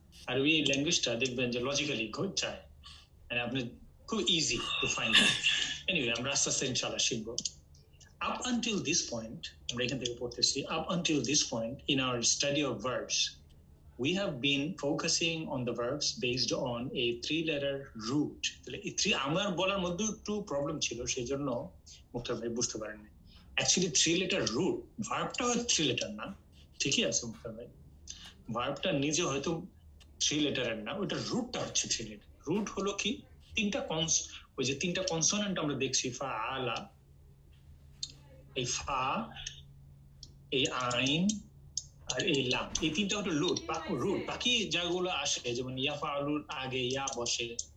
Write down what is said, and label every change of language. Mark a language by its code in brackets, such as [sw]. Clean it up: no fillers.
[bn] আরবি ল্যাঙ্গুয়েজটা দেখবেন যে লজিক্যালি চায়, মানে আপনি খুব ইজি টু ফাইন্ড। এনিওয়ে, আমরা আস্তে আস্তে ইনশাআল্লাহ শিখবো। [en] Up until this point, [bn] আমরা এখান থেকে পড়তেছি, [en] up until this point in our study of verbs, we have been focusing on the verbs based on a 3-letter root. [bn] এই 3 আমার বলার মধ্যে একটু প্রবলেম ছিল, সেই জন্য মুক্তার ভাই বুঝতে পারেননি। অ্যাকচুয়ালি 3-letter root, ভার্বটা হয় 3 লেটার না, ঠিকই আছে মুক্তার ভাই, ভার্বটা নিজে হয়তো 3 লেটারের না, ওটা রুটটা হচ্ছে 3 লেটার। রুট হলো কি, ওই যে 3টা কনসোনেন্ট আমরা দেখছি, ফা, আলা, এই ফা, এই আইন আর এই লাম, এই 3টা হলো রুট। বাকি যেগুলো আসে, যেমন ইয়াফালুর আগে ইয়া বসে,